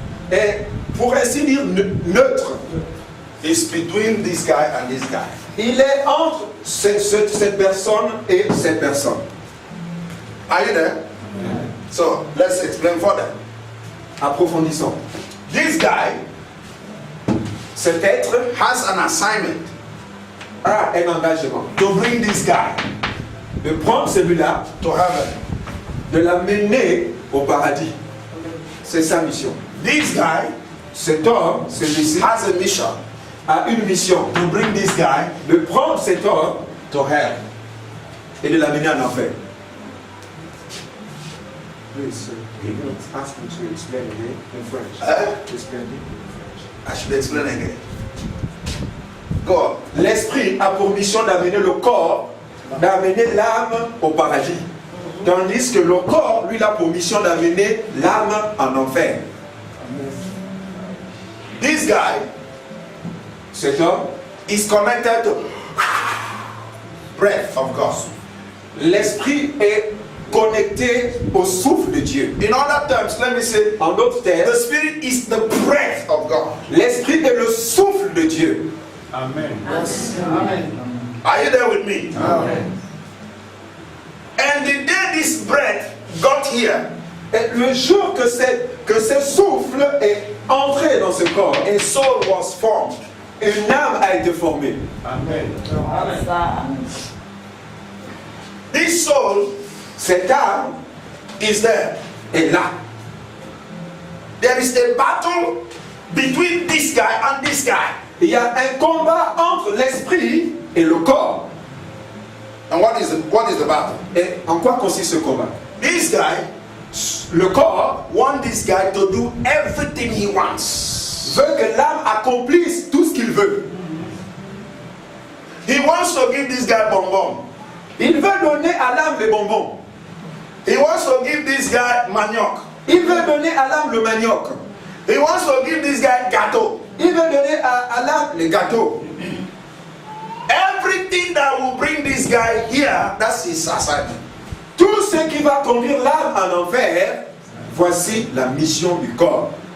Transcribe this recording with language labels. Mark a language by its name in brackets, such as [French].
[French] est, pour ainsi dire, neutre. [English] It's between this guy and this guy. [French] Il est entre cette personne et cette personne. [English] Are you there? So let's explain further. [French] Approfondissons. [English] This guy [French] Cet être [English] has an assignment [French] a un engagement [English] to bring this guy [French] de prendre celui-là, [English] to heaven. [French] de l'amener au paradis. C'est sa mission. [English] This guy [French] Cet homme, celui-ci, [English] has a mission [French] a une mission [English] to bring this guy [French] de prendre cet homme [English] to hell. [French] et de l'amener en enfer. [English] Please, ask him to explain again in French. Explain it in French. I should explain again. God, [French] L'esprit a pour mission d'amener le corps, d'amener l'âme au paradis. Tandis que le corps, lui, a pour mission d'amener l'âme en enfer. [English] this guy [French] Cet homme, [English] is connected to breath of God. [French] l'esprit est connecté au souffle de Dieu. [English] In other terms, let me say, [French] En d'autres [English] the [French] termes, [English] spirit is the breath of God. [French] l'esprit est le souffle de Dieu. Amen. [English] Are you there with me? And the day this breath got here, [French] Et le jour que ce souffle est entré dans ce corps, [English] a soul was formed. [French] une âme a été formée. Amen. [English] This soul [French] Cette âme [English] is there. [French] est là. [English] There is a battle between this guy and this guy. [French] Il y a un combat entre l'esprit et le corps. [English] And what is the battle? [French] Et en quoi consiste ce combat? [English] This guy, [French] Le corps [English] want this guy to do everything he wants. [French] veut que l'âme accomplisse tout ce qu'il veut. [English] He wants to give this guy bonbon. [French] Il veut donner à l'âme les bonbons. [English] He wants to give this guy manioc. [French] Il veut donner à l'âme le manioc. [English] He wants to give this guy gâteau. [French] Il veut donner à l'âme les gâteaux. [English] Everything that will bring this guy here, that's his assignment. [French] Tout ce qui va conduire l'âme en enfer, voici la mission du corps.